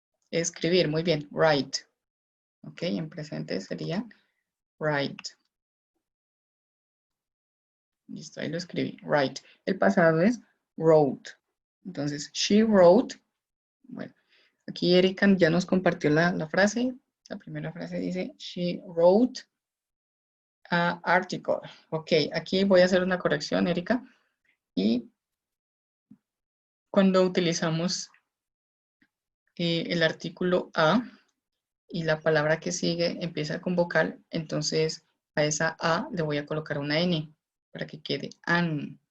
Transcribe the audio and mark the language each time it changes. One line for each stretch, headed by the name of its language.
Spanish: Escribir, muy bien, write. Ok, en presente sería write. Listo, ahí lo escribí, write. El pasado es wrote. Entonces,
English: she wrote.
Spanish: Bueno, aquí Erika ya nos compartió la frase. La primera frase dice,
English: she wrote an article.
Spanish: Ok, aquí voy a hacer una corrección, Erika. Y cuando utilizamos el artículo a y la palabra que sigue empieza con vocal, entonces a esa a le voy a colocar una n para que quede an.